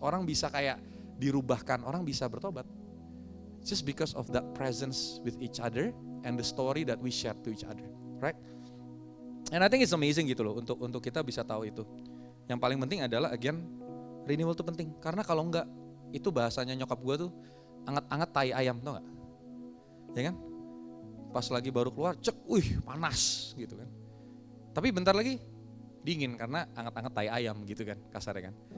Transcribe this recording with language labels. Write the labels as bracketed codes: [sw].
[id] Orang bisa kayak dirubahkan, orang bisa bertobat. [en] Just because of that presence with each other and the story that we share to each other, right? And I think it's amazing [id] gitu loh untuk kita bisa tahu itu. Yang paling penting adalah again renewal itu penting. Karena kalau enggak, itu bahasanya nyokap gue tuh anget-anget tai ayam, tau gak? Ya kan? Pas lagi baru keluar, cek, panas gitu kan. Tapi bentar lagi dingin karena anget-anget tai ayam gitu kan, kasarnya kan.